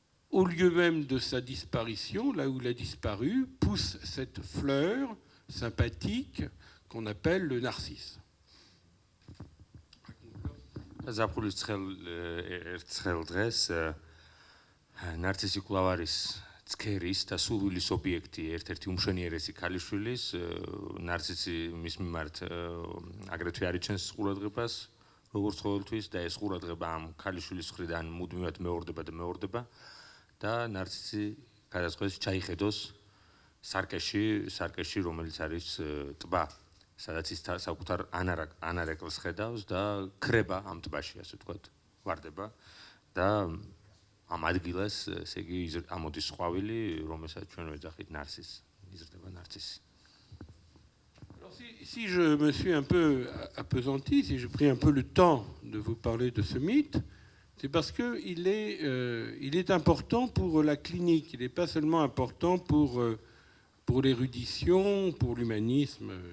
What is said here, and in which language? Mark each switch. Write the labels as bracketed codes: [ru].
[fr] Au lieu même de sa disparition, là où il a disparu, pousse cette fleur sympathique qu'on appelle le narcisse. [ka] ზაფხულის ერთხელ დღეს ნარცისი კვლავ არის ცქერის და სულვილის ობიექტი, ერთ-ერთი უმშვენიერესი ქალიშვილის. ნარცისი მის მიმართ აგრეთვე არ იჩენს ყურადღებას, როგორც ყოველთვის, და ეს ყურადღება ამ ქალიშვილის მხრიდან მუდმივად მეორდება და ნარცისი გადაწყვეტს ჩაიხედოს სარკეში, რომელიც არის ტბა, სადაც ის საკუთარ ანარეკლს ხედავს და ქრება ამ ტბაში, ასე ვთქვათ, ვარდება და ამ ადგილას, ესე იგი, ამოდის ყვავილი, რომელსაც ჩვენ ვეძახით ნარცისი, იზრდება ნარცისი. [fr] Si je me suis un peu appesanti, si j'ai pris un peu le temps de vous parler de ce mythe, c'est parce qu'il est important pour la clinique. Il n'est pas seulement important pour l'érudition, pour l'humanisme.